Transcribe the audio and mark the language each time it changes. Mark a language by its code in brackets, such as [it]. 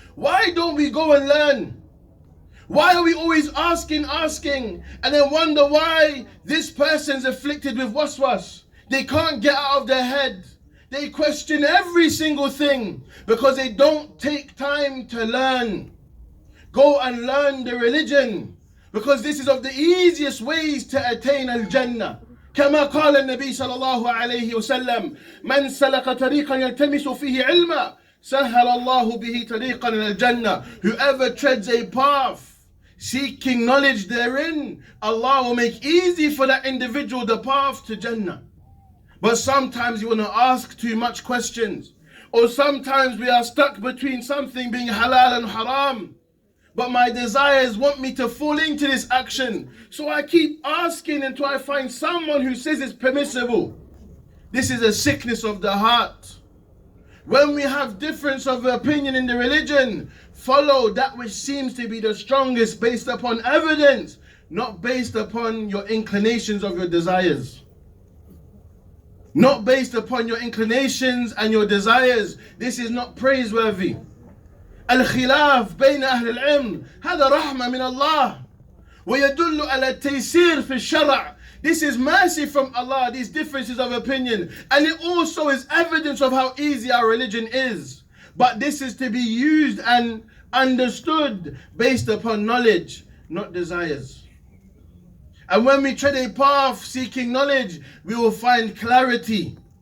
[en] Why don't we go and learn? Why are we always asking, and then wonder why this person's afflicted with waswas? They can't get out of their head. They question every single thing because they don't take time to learn. Go and learn the religion, because this is of the easiest ways to attain al-Jannah. [ar] كما قال النبي صلى الله عليه وسلم من سلك طريقا يلتمس فيه علما سهل الله به طريقا إلى الجنة. [en] Whoever treads a path seeking knowledge therein, Allah will make easy for that individual the path to Jannah. But sometimes you want to ask too much questions, or sometimes we are stuck between something being halal and haram. But my desires want me to fall into this action. So I keep asking until I find someone who says it's permissible. This is a sickness of the heart. When we have difference of opinion in the religion, follow that which seems to be the strongest based upon evidence, not based upon your inclinations of your desires. not based upon your inclinations and your desires. This is not praiseworthy. [ar] الخلاف بين أهل العلم هذا رحمة من الله ويدل على التيسير في الشرع. [en] This is mercy from Allah, these differences of opinion, and it also is evidence of how easy our religion is. But this is to be used and understood based upon knowledge, not desires. And when we tread a path seeking knowledge, we will find clarity.